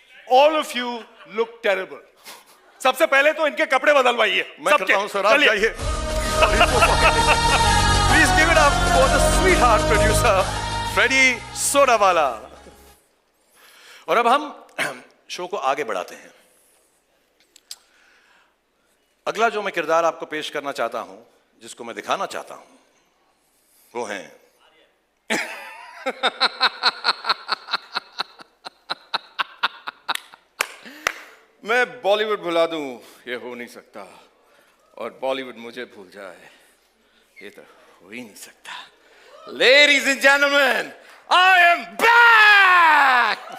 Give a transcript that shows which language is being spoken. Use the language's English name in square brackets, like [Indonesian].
[English] All of you look terrible. [Hindi] सबसे पहले तो इनके कपड़े बदलवाइए। मैं करता हूं सर, आप जाइए। [English] Please give it up for the sweetheart producer, Freddy Sodawala. [Hindi] और अब हम शो को आगे बढ़ाते हैं। अगला जो मैं किरदार आपको पेश करना चाहता हूं, जिसको मैं दिखाना चाहता हूं, वो हैं मैं बॉलीवुड भुला दूं ये हो नहीं सकता, और बॉलीवुड मुझे भूल जाए ये तो हो ही नहीं सकता। [English] Ladies and gentlemen, I am back!